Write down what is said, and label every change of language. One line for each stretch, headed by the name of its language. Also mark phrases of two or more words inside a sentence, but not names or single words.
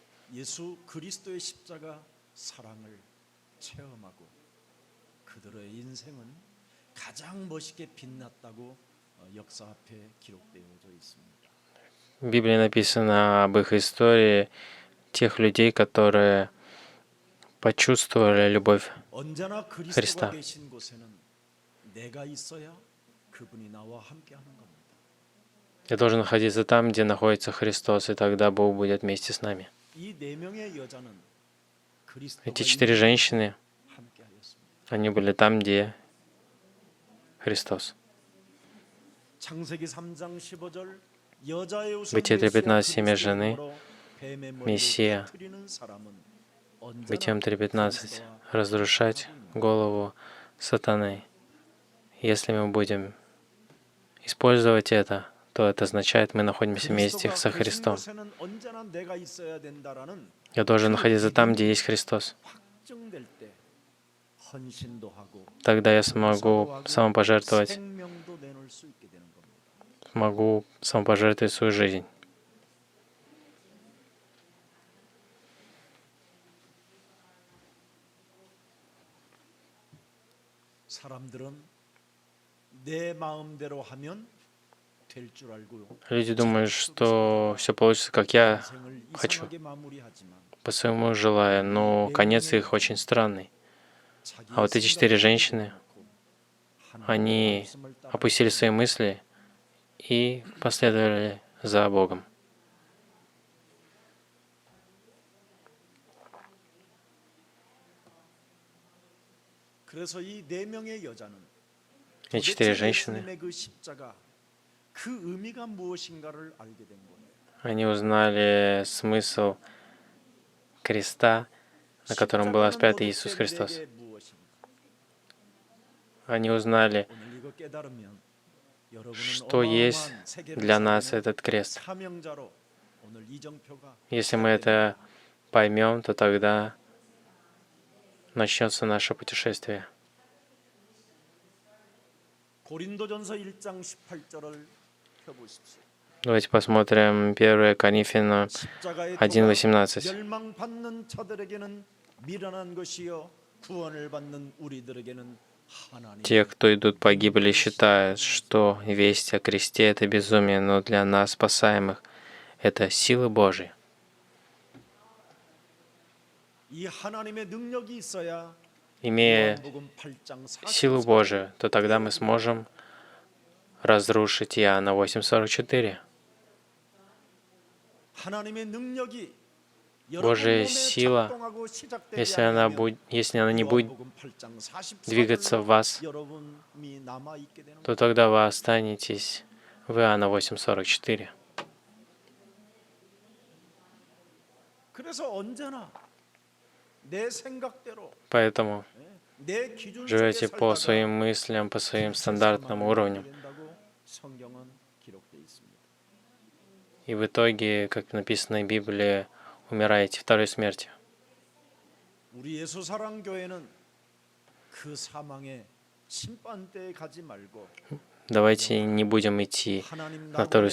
Korean: 예수 그리스도의 십자가 사랑을 체험하고 그들의 인생은 가장 멋있게 빛났다고 역사 앞에 기록되어져 있습니다.
Russian: В Библии написано об их истории тех людей, которые почувствовали любовь
Korean: 언제나 그리스도가
Russian: Христа.
Korean: 계신 곳에는 내가 있어야 그분이 나와 함께하는 겁니다.
Russian: Я должен находиться там, где находится Христос, и тогда Бог будет вместе с нами.
Korean: 이 네 명의 여자는
Russian: Эти
Korean: 그리스도가
Russian: 4 женщины,
Korean: 함께하였습니다.
Russian: они были там, где Христос.
Korean: 창세기 3장 15절 여자의 우선
Russian: Бытие 3:15 семя
Korean: 그리스도의
Russian: жены,
Korean: 힘으로 뱀의 머리를
Russian: Мессия.
Korean: 터뜨리는 사람은 언제나
Russian: Бытием 3:15
Korean: 그리스도와
Russian: разрушать голову сатаны. Если мы будем использовать это, то это означает, мы находимся вместе со
Korean: 그리스도가 계신
Russian: Христом.
Korean: 곳에는 언제나 내가 있어야 된다라는
Russian: Я должен находиться там, где есть Христос.
Korean: 확정될 때 헌신도 하고
Russian: Тогда я смогу самопожертвовать,
Korean: 생명도 내놓을 수 있게 되는 겁니다.
Russian: могу самопожертвовать свою жизнь.
Korean: 사람들은 내 마음대로 하면 될 줄 알고
Russian: Люди думают, что все получится, как я
Korean: 인생을
Russian: хочу,
Korean: 이상하게 마무리하지만
Russian: по своему желаю, но конец их очень странный. А вот эти 4 женщины, они опустили свои мысли и последовали за Богом.
Korean: 그래서 이 네 명의 여자는
Russian: И 4 женщины,
Korean: 예수님의 그 십자가 그 의미가 무엇인가를 알게 된 거예요.
Russian: они узнали смысл креста, на котором был распят Иисус Христос.
Korean: 십자가는 도대체 내게 무엇인가?
Russian: Они узнали,
Korean: 오늘 이거 깨달으면 여러분은
Russian: что есть
Korean: 어마어마한 세계를
Russian: для нас
Korean: 살리는
Russian: этот крест.
Korean: 사명자로 오늘 이정표가
Russian: Если мы это поймем, то тогда начнется наше путешествие.
Korean: 고린도전서 1장 18절을 펴보십시오.
Russian: Давайте посмотрим 1 Коринфянам
Korean: 십자가의
Russian: 1:18.
Korean: 멸망받는 자들에게는 미련한 것이요 구원을 받는 우리들에게는 하나님.
Russian: Те, кто идут погибели, считают, что весть о кресте — это безумие, но для нас, спасаемых, это силы Божьи.
Korean: 이 하나님의 능력이 있어야
Russian: Имея
Korean: 요한복음 8장 40절
Russian: силу Божию, то тогда мы сможем разрушить Иоанна 8:44.
Korean: 하나님의 능력이
Russian: Божья сила, если она не будет двигаться в вас, то тогда вы останетесь в Иоанна 8:44.
Korean: 그래서 언제나 내 생각대로
Russian: Поэтому
Korean: 내 기준
Russian: живете
Korean: 속에
Russian: по
Korean: 살다가
Russian: своим мыслям, по своим стандартным уровням.
Korean: 된다고 성경은 기록되어 있습니다.
Russian: И в итоге, как написано в Библии, умираете второй смертью.
Korean: 우리 예수 사랑 교회는 그 사망의 심판대에 가지 말고
Russian: Давайте не будем идти
Korean: 하나님
Russian: на вторую